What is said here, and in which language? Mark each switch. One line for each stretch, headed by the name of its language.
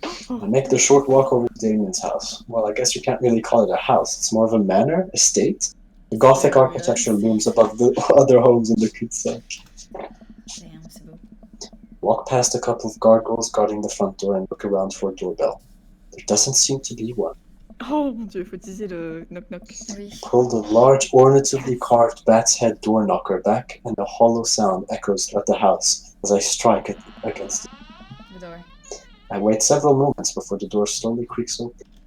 English: I make the short walk over to Damien's house. Well, I guess you can't really call it a house. It's more of a manor, estate. The Gothic architecture looms above the other homes in the cul-de-sac.
French: Damn, c'est beau.
English: Walk past a couple of gargoyles guarding the front door and look around for a doorbell. There doesn't seem to be one.
French: Oh mon dieu, faut utiliser le knock knock. Oui.
English: Pull the large, ornatively carved bat's head door knocker back, and a hollow sound echoes throughout the house as I strike it against it. The door. I wait several moments before the door slowly creaks open.